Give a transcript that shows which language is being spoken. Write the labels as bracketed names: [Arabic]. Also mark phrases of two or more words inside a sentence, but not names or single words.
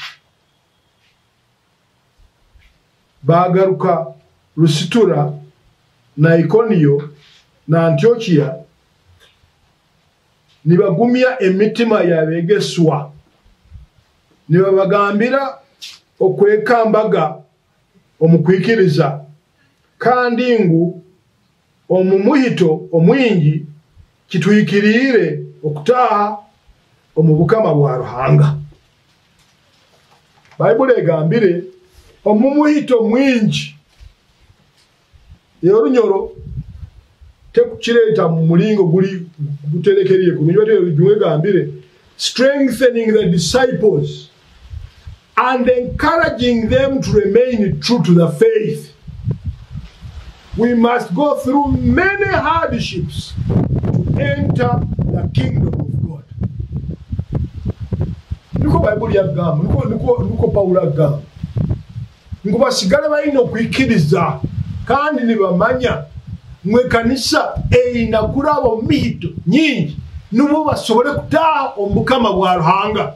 [Nyoro] bagaruka Lusitura na Ikoniyo na Antiokia nibagumya emitima yabegeswa nibabagambira okwekambaga omukwikiriza kandi ngu omumuhito omwingi kituyikirire okutaha omubukama bwa Ruhanga. Bible egambire omumuhito mwingi yorunyoro tekukireta mu mulingo guli guterekeriye ku bintu by'ebijuwe gambire [English] strengthening the disciples and encouraging them to remain true to the faith. We must go through many hardships to enter the kingdom of God. [Nyoro] Niko Bible yagamba, niko Paulo yagamba. Ngo basigale balina okwikiriza kandi nibamanya mwe kanisa eina kurabo mihito nyingi nubo basobole kutaha omukama bwa Ruhanga.